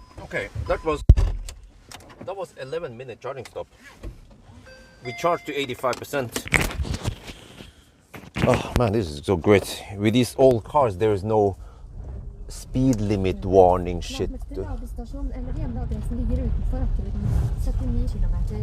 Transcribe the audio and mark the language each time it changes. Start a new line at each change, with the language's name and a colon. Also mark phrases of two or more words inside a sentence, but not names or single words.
English: Okay, that was 11-minute charging stop. We charged to 85%. Oh man, this is so great. With these old cars, there is no speed limit warning shit.
Norwegian: Nærmeste ladestasjon eller hjemmeadressen ligger utenfor rekkevidden. 79 kilometer.